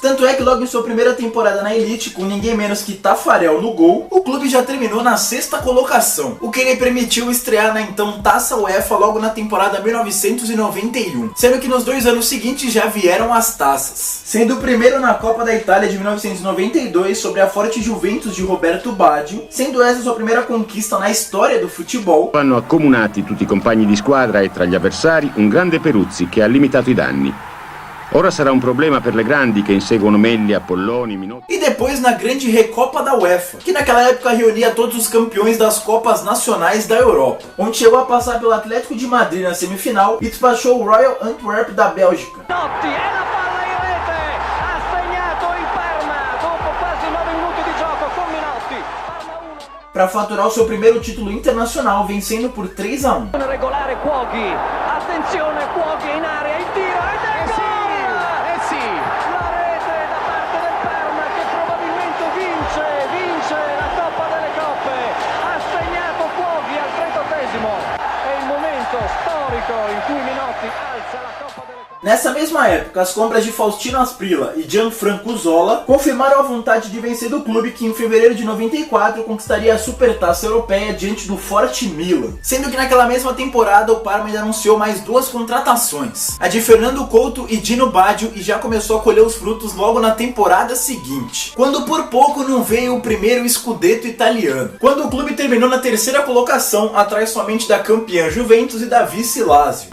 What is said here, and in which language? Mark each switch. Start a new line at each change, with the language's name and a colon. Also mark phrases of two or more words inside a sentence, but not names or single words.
Portuguese: Tanto é que logo em sua primeira temporada na Elite, com ninguém menos que Taffarel no gol, o clube já terminou na sexta colocação, o que lhe permitiu estrear na então Taça UEFA logo na temporada 1991, sendo que nos 2 anos seguintes já vieram as taças, sendo o primeiro na Copa da Itália de 1992 sobre a forte Juventus de Roberto Baggio, sendo essa sua primeira conquista na história do futebol.
Italian: Hanno accomunati tutti i compagni di squadra e tra gli avversari un grande Peruzzi che ha limitato i danni. Ora sarà um problema per le grandi que inseguono Melli, Apolloni, Minotti.
Portuguese: E depois na grande Recopa da UEFA, que naquela época reunia todos os campeões das Copas Nacionais da Europa, onde chegou a passar pelo Atlético de Madrid na semifinal e despachou o Royal Antwerp da Bélgica. Para faturar o seu primeiro título internacional, vencendo por 3-1.
Italian: Regolare Cuoghi, attenzione Cuoghi in area, il tiro ed è gol! La rete da parte del Parma che probabilmente vince la Coppa delle Coppe. Ha segnato Cuoghi al 38esimo. È il momento storico in cui Minotti alza la Coppa delle Coppe.
Portuguese: Nessa mesma época, as compras de Faustino Asprilla e Gianfranco Zola confirmaram a vontade de vencer do clube, que em fevereiro de 94 conquistaria a Supertaça Europeia diante do Forte Milan. Sendo que naquela mesma temporada o Parma ainda anunciou mais duas contratações, a de Fernando Couto e Dino Baggio, e já começou a colher os frutos logo na temporada seguinte, quando por pouco não veio o primeiro Scudetto italiano, quando o clube terminou na terceira colocação, atrás somente da campeã Juventus e da vice Lazio.